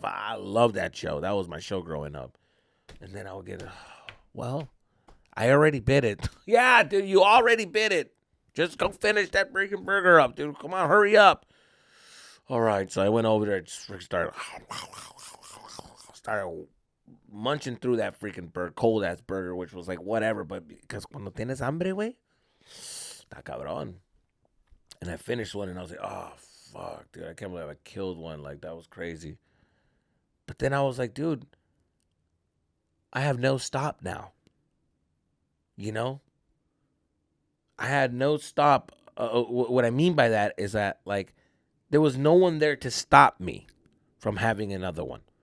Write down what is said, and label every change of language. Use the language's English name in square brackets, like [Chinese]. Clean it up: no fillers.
[English] I love that show. That was my show growing up. And then I would get, well, I already bit it. Yeah, dude, you already bit it. Just go finish that freaking burger up, dude. Come on, hurry up. All right, so I went over there and just started munching through that freaking cold ass burger, which was like whatever. But because [Spanish] cuando tienes hambre, güey, está cabrón. [English] And I finished one, and I was like, oh fuck, dude, I can't believe I killed one. Like that was crazy. But then I was like, dude, I have no stop now. You know, I had no stop. What I mean by that is that like there was no one there to stop me from having another one.